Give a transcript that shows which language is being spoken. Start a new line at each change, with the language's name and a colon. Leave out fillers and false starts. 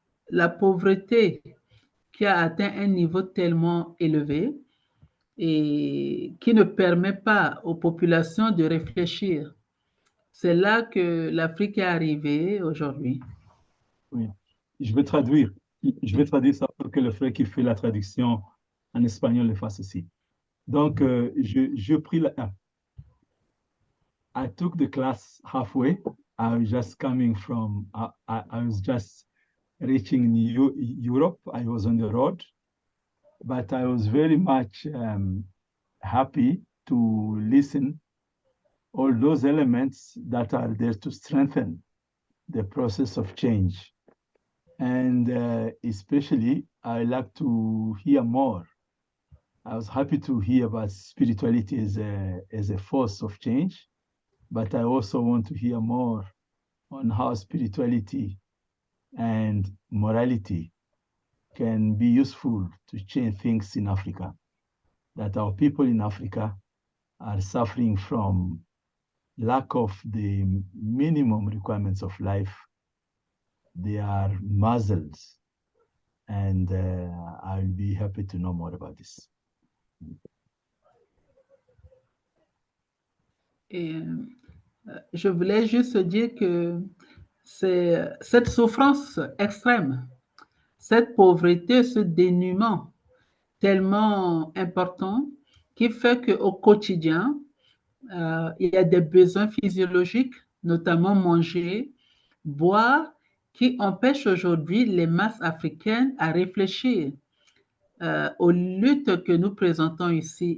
French: la pauvreté qui a atteint un niveau tellement élevé et qui ne permet pas aux populations de réfléchir. C'est là que l'Afrique est arrivée aujourd'hui. Oui. Je vais traduire. Je vais traduire ça pour que le frère qui fait la traduction en espagnol le fasse aussi. Donc, je pris la...
English: I took the class halfway. I was just coming from... I was just reaching Europe. I was on the road. But I was very much happy to listen all those elements that are there to strengthen the process of change. And especially, I like to hear more. I was happy to hear about spirituality as a force of change, but I also want to hear more on how spirituality and morality can be useful to change things in Africa. That our people in Africa are suffering from lack of the minimum requirements of life. They are muzzled, and I'll be happy to know more about this.
French: Et je voulais juste dire que c'est cette souffrance extrême, cette pauvreté, ce dénuement tellement important qui fait qu'au quotidien, il y a des besoins physiologiques, notamment manger, boire, qui empêchent aujourd'hui les masses africaines à réfléchir aux luttes que nous présentons ici.